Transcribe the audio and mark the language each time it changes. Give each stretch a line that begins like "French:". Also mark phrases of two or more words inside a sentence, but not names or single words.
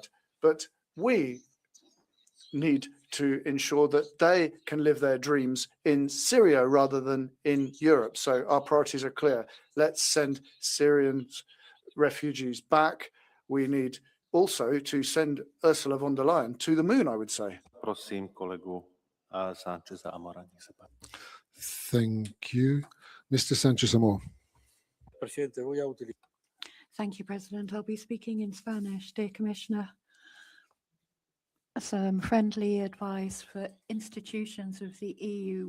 English: But we need to ensure that they can live their dreams in Syria rather than in Europe. So our priorities are clear. Let's send Syrian refugees back. We need also to send Ursula von der Leyen to the moon, I would say.
Slovak: Prosím kolegu Sancheza Amora.
English: Thank you. Mr. Sanchez Amor. Thank you, President. I'll be speaking in Spanish. Dear Commissioner, some friendly advice for institutions of the EU.